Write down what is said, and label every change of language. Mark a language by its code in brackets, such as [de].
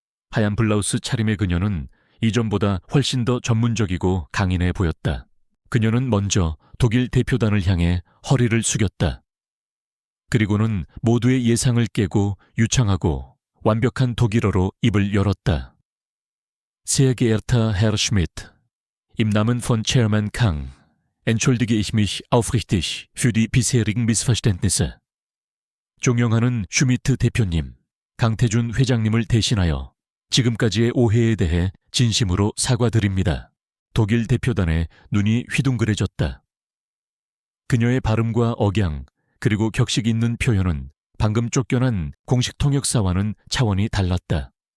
[ko] 하얀 블라우스 차림의 그녀는 이전보다 훨씬 더 전문적이고 강인해 보였다. 그녀는 먼저 독일 대표단을 향해 허리를 숙였다. 그리고는 모두의 예상을 깨고 유창하고 완벽한 독일어로 입을 열었다. [de] Sehr geehrter Herr Schmidt, im Namen von Chairman Kang entschuldige ich mich aufrichtig für die bisherigen Missverständnisse. [ko] 존경하는 슈미트 대표님, 강태준 회장님을 대신하여 지금까지의 오해에 대해 진심으로 사과드립니다. 독일 대표단의 눈이 휘둥그레졌다. 그녀의 발음과 억양, 그리고 격식 있는 표현은 방금 쫓겨난 공식 통역사와는 차원이 달랐다.